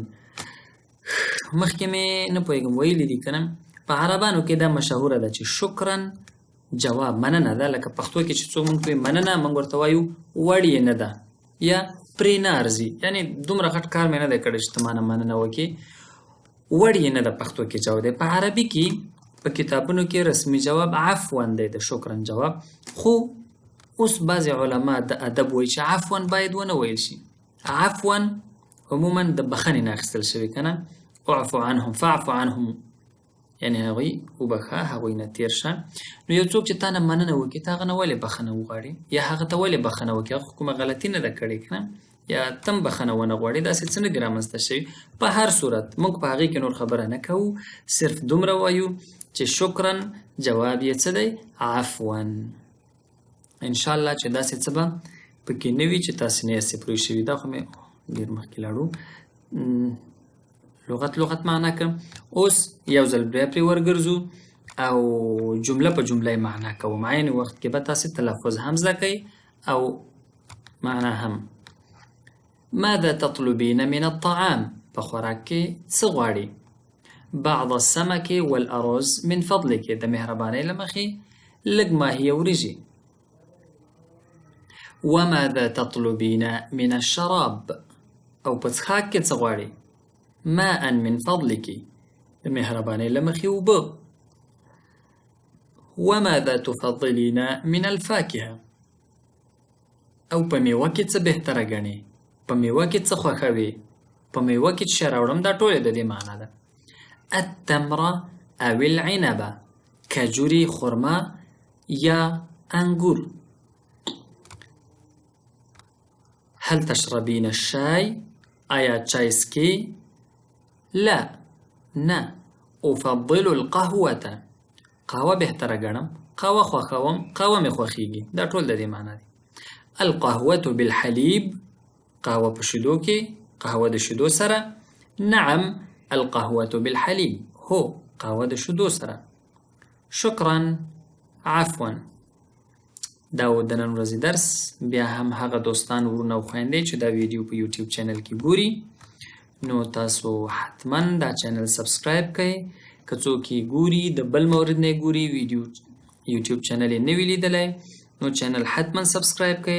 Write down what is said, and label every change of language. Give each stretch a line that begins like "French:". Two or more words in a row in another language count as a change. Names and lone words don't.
Pashto: مخکې مې نه پوهېږم ویلي دي که نه په عربانو کې دا مشهوره ده چې شکرا جواب مننه ده لکه پښتو کې چې څوک موږ کوي مننه موږ ورته وایو وړ یې نه ده یا پرې نه ارځي یعنې دومره غټ کار مې نه دی کړی چې ته مانه مننه وکړې وړ یې نه ده پښتو کې جواب دی په عربي کې په کتابونو کې رسمي جواب عفوا دی د شکرا جواب خو اوس بعضې علما د ادب وایي چې عفوا باید ونه ویل شي. عفوا عموما د بخښنې نه اخیستل شوي که نه،
Arabic: اعفو عنهم فاعفو عنهم،
Pashto: یعنې هغوی وبخښه، هغوی نه تېر شه. نو یو څوک چې تا نه مننه وکړي ته هغه نه ولې بخښنه وغواړې، یا هغه ته ولې بخښنه وکړي، هغه کومه غلطي نه ده کړې که نه، یا تم بخښنه ونه غواړې، داسې څه نه دي رامنځته شوي. په هر صورت موږ په هغې کې نور خبره نه کوو، صرف دومره وایو چې شکرا جواب یې څه دی؟ عفوا. انشاءالله چې داسې څه به پکې نه وي چې تاسې نه یاستې پوه شوي. دا خو مې ډېر مخکې لاړو، لغت معنا که. اوس یو ځل بیا پرې ورګرځو او جمله په جمله یې معنا کوم. عین وخت کې به تاسې تلفظ هم زده کوئ او معنا هم.
Arabic: ماذا تطلبين من الطعام؟
Pashto: په خوراک کې څه غواړي؟
Arabic: بعض السمك والأرز من فضلك،
Pashto: د مهربانۍ له مخې لږ ماهي وریژې.
Arabic: وماذا تطلبين من الشراب؟
Pashto: او په څښاک کې څه غواړي؟
Arabic: ماء من فضلك،
Pashto: د مهربانۍ له مخې اوبه.
Arabic: وماذا تفضلين من الفاكهة؟
Pashto: او په میوه کې څه بهتره ګڼې؟ په میوه کې څه خوښوي؟ په میوه کې چې راوړم دا ټولې د دې معنا ده.
Arabic: التمر او العنب،
Pashto: کجوري، خرما یا انګور.
Arabic: هل تشربين الشاي؟
Pashto: آیا چای څکې؟ لا، نه.
Arabic: افضل القهوة،
Pashto: قهوه بهتره ګڼم، قهوه خوښوم، قهوه مې خوښیږي. دا ټول د دې معنا دي.
Arabic: القهوة بالحليب،
Pashto: قهوه په شیدو کې، قهوه د شیدو سره.
Arabic: نعم القهوة بالحليب،
Pashto: هو قهوه د شیدو سره.
Arabic: شکرا عفوا.
Pashto: دا و د نن ورځې درس. بیا هم هغه دوستان ورونه او خویندې چې دا ویډیو په یوټیوب چینل کې ګوري، نو تاسو حتما دا چینل سبسکرایب کړئ. که څوک یې ګوري د بل مورد نه ګوري، ویډیو یوټیوب چینل یې نه وي لیدلی، نو چینل حتما سبسکرایب کړئ.